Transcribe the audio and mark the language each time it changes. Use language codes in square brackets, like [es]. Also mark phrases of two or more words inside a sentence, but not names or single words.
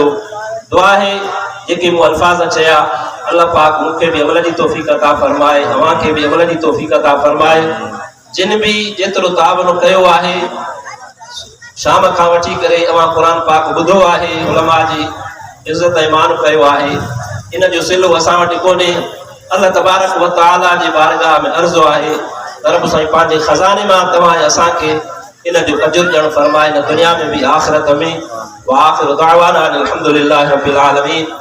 [sd] दुआ है जेके मूं अल्फाज़ चया, अल्लाह पाक मूंखे भी अमल जी तौफ़ीक़ अता फरमाए, अवां खे भी अमल जी तौफ़ीक़ अता फरमाए। जिन भी जेतिरो तावन कयो आहे, शाम खां वठी करे अवां क़ुर पाक ॿुधो आहे, उलमा जी इज़त ऐं मान कयो आहे, इन जो सिलो असां वटि कोन्हे। [ar] الله تبارك وتعالى [sd] जी बारगाह में अर्ज़ु आहे त रब साईं पंहिंजे खज़ाने मां तव्हां असांखे इन जो अजुर ॾियणु फरमाए, न दुनिया में भी आख़िरत में। [ar] وآخر دعوانا أن الحمد لله رب العالمين.